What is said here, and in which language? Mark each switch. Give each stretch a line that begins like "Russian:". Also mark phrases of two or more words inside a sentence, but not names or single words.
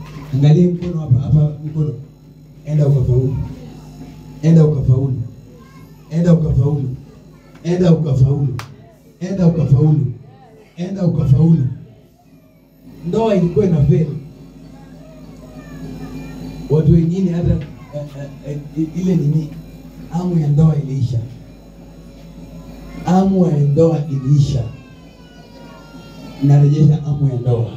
Swahili: Angalia mkono hapa mkono. Enda ukafaulu. Enda ukafaulu. Enda ukafaulu. Enda ukafaulu. Enda ukafaulu. Enda ukafaulu. Ndoa ilikuwa na feli. Watu wengine hata ile nini, hamu ya ndoa iliisha. Hamu ya ndoa iliisha. Narejesha hamu ya ndoa.